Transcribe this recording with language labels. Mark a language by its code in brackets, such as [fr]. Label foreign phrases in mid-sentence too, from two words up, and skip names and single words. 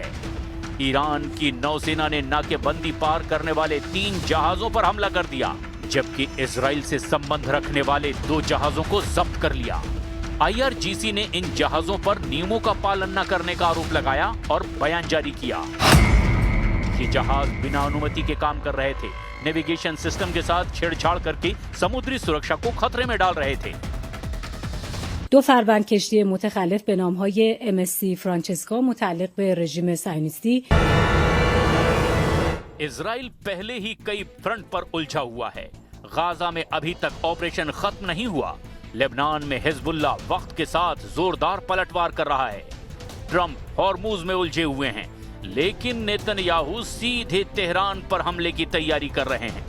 [hi] ईरान की नौसेना ने नाकेबंदी पार करने वाले 3 जहाजों पर हमला कर दिया, जबकि इजराइल से संबंध रखने वाले 2 जहाजों को जब्त कर लिया। IRGC ने इन जहाजों पर नियमों का पालन न करने का आरोप लगाया और बयान जारी किया। ये जहाज बिना अनुमति के काम कर रहे थे, [en] navigation system [hi] के साथ छेड़छाड़ करके समुद्री सुरक्षा को खतरे में डाल रहे थे। [fa] 2 فروند کشتی متخلف به نامهای MSC فرانچسکا متعلق به رژیم صهیونیستی [hi] इजराइल पहले ही कई फ्रंट पर उलझा हुआ है। गाजा में अभी तक ऑपरेशन खत्म नहीं हुआ। लेबनान में हिजबुल्लाह वक्त के साथ जोरदार पलटवार कर रहा है। ट्रंप हॉर्मुज में उलझे हुए हैं, लेकिन नेतन्याहू सीधे तेहरान पर हमले की तैयारी कर रहे हैं।